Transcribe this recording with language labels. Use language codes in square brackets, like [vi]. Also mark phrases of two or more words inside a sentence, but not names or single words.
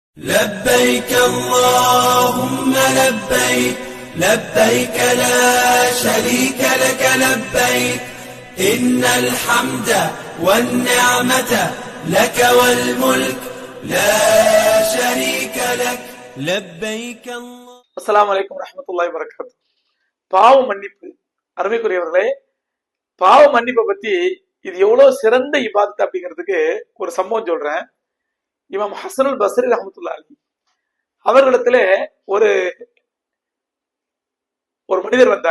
[ar] لبيك اللهم لبيك لبيك لا شريك لك لبيك إن الحمد والنعمة لك والملك لا شريك لك لبيك الله. السلام عليكم ورحمة الله وبركاته. [ta] பாவ மன்னிப்பு. அருமைக்குரியவர்களே, பாவ மன்னிப்பை பத்தி இது எவ்வளவு சிறந்த இபாதத் அப்படிங்கிறதுக்கு ஒரு சம்பவம் சொல்றேன். இமாம் ஹசனுல் பஸ்ரி [ar] رحمة الله عليه [ta] அவர்களிடத்துல ஒரு மனிதர் வந்தார்.